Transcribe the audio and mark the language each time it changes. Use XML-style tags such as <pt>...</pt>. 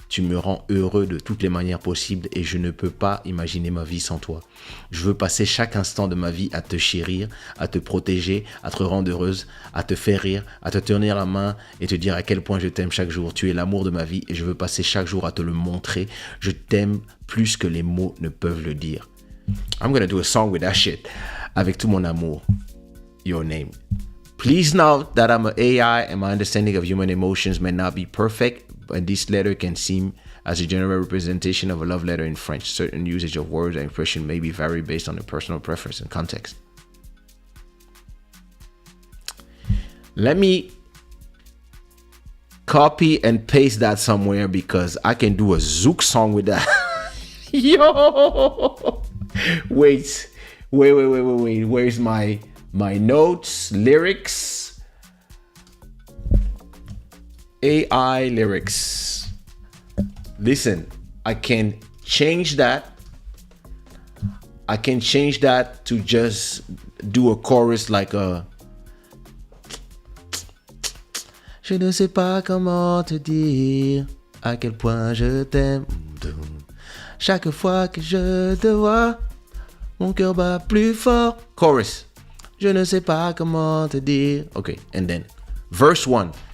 <fr>Tu me rends heureux de toutes les manières possibles et je ne peux pas imaginer ma vie sans toi. Je veux passer chaque instant de ma vie à te chérir, à te protéger, à te rendre heureuse, à te faire rire, à te tenir la main et te dire à quel point je t'aime chaque jour. Tu es l'amour de ma vie et je veux passer chaque jour à te le montrer. Je t'aime plus que les mots ne peuvent le dire.</fr> <en>I'm gonna do a song with that shit.</en> <fr>Avec tout mon amour.</fr> <en>Your name. Please note that I'm an AI and my understanding of human emotions may not be perfect, but this letter can seem as a general representation of a love letter in French. Certain usage of words and expression may be vary based on the personal preference and context. Let me copy and paste that somewhere because I can do a Zouk song with that. Yo! Wait. Where's my notes, lyrics? AI lyrics. Listen, I can change that. I can change that to just do a chorus like a...</en> <fr>Je ne sais pas comment te dire à quel point je t'aime. Chaque fois que je te vois, mon cœur bat plus fort. Chorus. Je ne sais pas comment te dire.</fr> <en>Okay, and then verse 1.</en>